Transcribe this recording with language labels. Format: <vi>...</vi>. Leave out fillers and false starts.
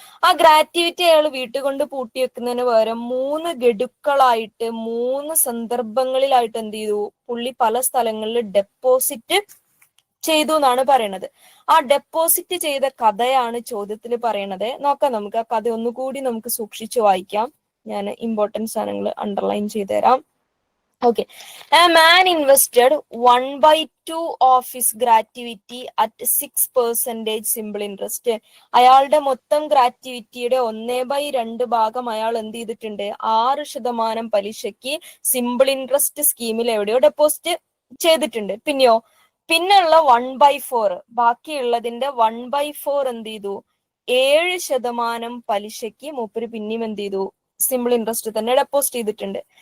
<ml>ആ ഗ്രാറ്റുവിറ്റി അയാൾ വീട്ടിൽ കൊണ്ട് പൂട്ടി വെക്കുന്നതിന് പകരം 3 ഗഡുക്കളായിട്ട് 3 സന്ദർഭങ്ങളിലായിട്ട് എന്ത് ചെയ്തു, പുള്ളി പല സ്ഥലങ്ങളിൽ ഡെപ്പോസിറ്റ് ചെയ്തു എന്നാണ് പറയണത്. ആ ഡെപ്പോസിറ്റ് ചെയ്ത കഥയാണ് ചോദ്യത്തിൽ പറയണത്. നോക്കാം നമുക്ക് ആ കഥ ഒന്നുകൂടി നമുക്ക് സൂക്ഷിച്ചു വായിക്കാം. ഞാൻ ഇമ്പോർട്ടൻസ് സാധനങ്ങൾ അണ്ടർലൈൻ ചെയ്തു തരാം.</ml> <en>Okay. A man invested 1/2 of his gratuity at 6% simple interest.</en> <ml>അയാളുടെ മൊത്തം ഗ്രാറ്റുവിറ്റിയുടെ 1/2 ഭാഗം അയാൾ എന്ത് ചെയ്തിട്ടുണ്ട്, 6% പലിശയ്ക്ക് സിമ്പിൾ ഇൻട്രസ്റ്റ് സ്കീമിൽ എവിടെയോ ഡെപ്പോസിറ്റ് ചെയ്തിട്ടുണ്ട്. പിന്നെയുള്ള 1/4, ബാക്കിയുള്ളതിന്റെ 1/4 എന്ത് ചെയ്തു, 7% പലിശയ്ക്ക് മൂപ്പര് പിന്നെയും എന്ത് ചെയ്തു, സിമ്പിൾ ഇൻട്രസ്റ്റ് തന്നെ ഡെപ്പോസിറ്റ് ചെയ്തിട്ടുണ്ട്.</ml>